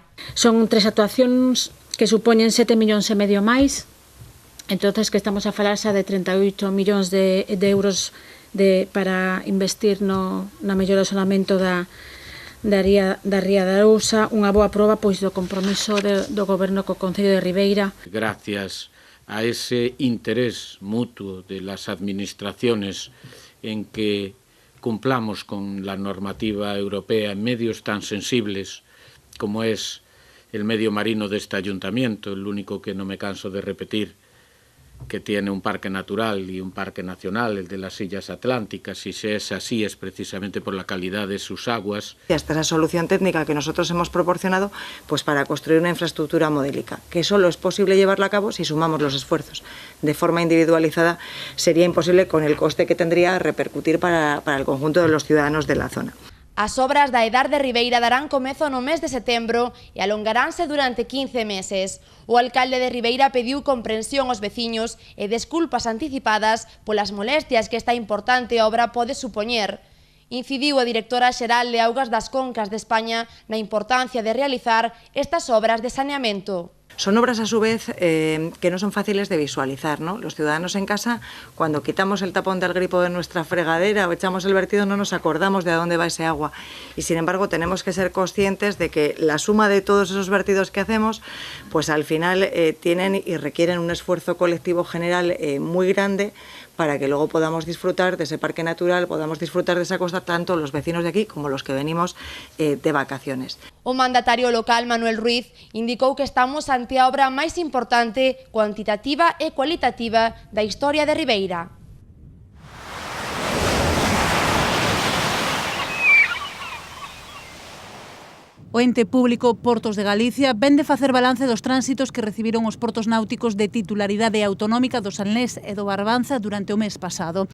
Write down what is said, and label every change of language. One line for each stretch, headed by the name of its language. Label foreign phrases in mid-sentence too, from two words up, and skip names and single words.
Galician: Son 3 actuacións que supoñen 7,5 millóns máis, entonces que estamos a falar xa de 38 millóns de euros para investir na mellora do saneamento da Ría da Arousa, unha boa proba do compromiso do Goberno co Concello de Ribeira.
Spanish: Gracias a ese interés mutuo de las administraciones en que cumplamos con la normativa europea en medios tan sensibles como es el medio marino de este ayuntamiento, el único que no me canso de repetir, que tiene un parque natural y un parque nacional, el de las Illas Atlánticas, y si es así es precisamente por la calidad de sus aguas. Esta es la solución técnica que nosotros hemos proporcionado pues para construir una infraestructura modélica, que solo es posible llevarla a cabo si sumamos los esfuerzos. De forma individualizada sería imposible con el coste que tendría repercutir para el conjunto de los ciudadanos de la zona.
Galician: As obras da Edar de Ribeira darán comezo no mes de setembro e alongaránse durante 15 meses. O alcalde de Ribeira pediu comprensión aos veciños e desculpas anticipadas polas molestias que esta importante obra pode supoñer. Incidiu a directora xeral de Augas das Concas de España na importancia de realizar estas obras de saneamento.
Spanish: Son obras a su vez que no son fáciles de visualizar, ¿no? Los ciudadanos en casa, cuando quitamos el tapón del grifo de nuestra fregadera o echamos el vertido, no nos acordamos de a dónde va ese agua. Y sin embargo tenemos que ser conscientes de que la suma de todos esos vertidos que hacemos, pues al final tienen y requieren un esfuerzo colectivo general muy grande para que luego podamos disfrutar de ese parque natural, podamos disfrutar de esa costa, tanto los vecinos de aquí como los que venimos de vacaciones.
Galician: O mandatario local, Manuel Ruiz, indicou que estamos ante a obra máis importante, cuantitativa e cualitativa da historia de Ribeira. O ente público Portos de Galicia ven de facer balance dos tránsitos que recibiron os portos náuticos de titularidade autonómica do Salnés e do Barbanza durante o mes pasado.